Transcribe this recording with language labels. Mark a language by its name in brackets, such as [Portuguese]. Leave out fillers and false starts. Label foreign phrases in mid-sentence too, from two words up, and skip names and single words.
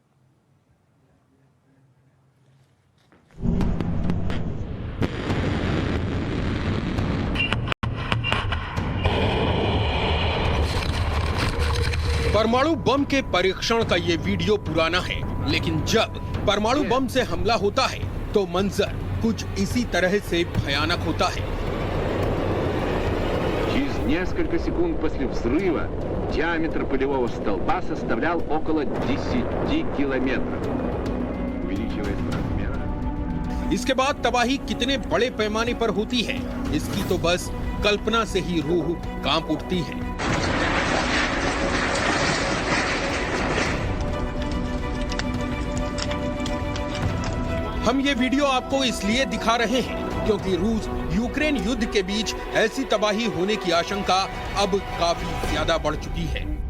[Hindi] परमाणु बम के परीक्षण का ये वीडियो पुराना है, लेकिन जब परमाणु बम से हमला होता है तो मंजर कुछ इसी तरह से भयानक होता है। [Russian] Через несколько секунд после взрыва диаметр пылевого столба составлял около 10 километров, увеличиваясь в размерах। [Hindi] इसके बाद तबाही कितने बड़े पैमाने पर होती है, इसकी तो बस कल्पना से ही रूह कांप उठती है। हम ये वीडियो आपको इसलिए दिखा रहे हैं क्योंकि रूस यूक्रेन युद्ध के बीच ऐसी तबाही होने की आशंका अब काफी ज्यादा बढ़ चुकी है।